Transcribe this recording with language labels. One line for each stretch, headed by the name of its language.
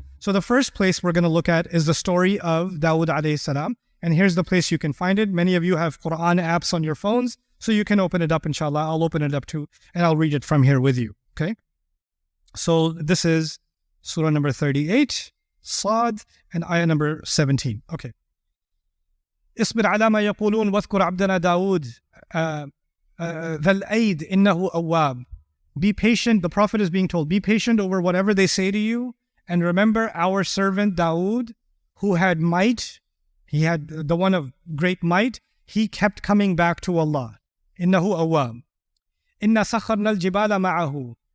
English: So the first place we're going to look at is the story of Dawood alayhi salam. And here's the place you can find it. Many of you have Quran apps on your phones, so you can open it up, inshallah. I'll open it up too, and I'll read it from here with you, okay? So this is Surah number 38, Sad, and ayah number 17, okay.
Arabic: اصبر على ما يقولون واذكر عبدنا داود ذا الأيد إنه أواب.
English: Be patient, the Prophet is being told, be patient over whatever they say to you. And remember our servant Dawood, who had might, he had the one of great might, he kept coming back to Allah.
Arabic: إِنَّهُ أَوَّابٌ إِنَّا سَخَّرْنَا الْجِبَالَ مَعَهُ.